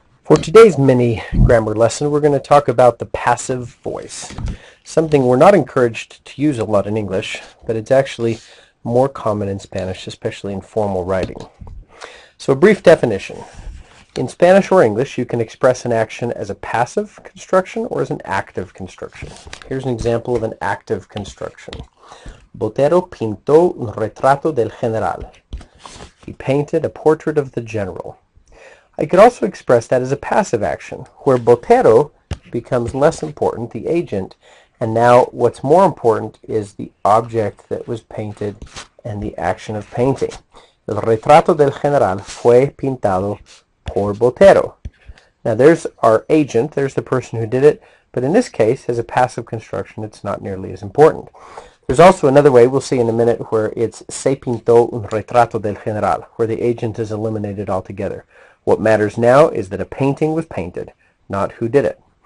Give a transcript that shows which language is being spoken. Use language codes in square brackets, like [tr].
[en] For today's mini grammar lesson, we're going to talk about the passive voice, something we're not encouraged to use a lot in English, but it's actually more common in Spanish, especially in formal writing. So a brief definition. In Spanish or English, you can express an action as a passive construction or as an active construction. Here's an example of an active construction. [es] Botero pintó un retrato del general. [en] He painted a portrait of the general. I could also express that as a passive action, where Botero becomes less important, the agent, and now what's more important is the object that was painted and the action of painting. [es] El retrato del general fue pintado por Botero. [en] Now there's our agent, there's the person who did it, but in this case, as a passive construction, it's not nearly as important. There's also another way, we'll see in a minute, where it's [es] se pintó un retrato del general, [en] where the agent is eliminated altogether. What matters now is that a painting was painted, not who did it.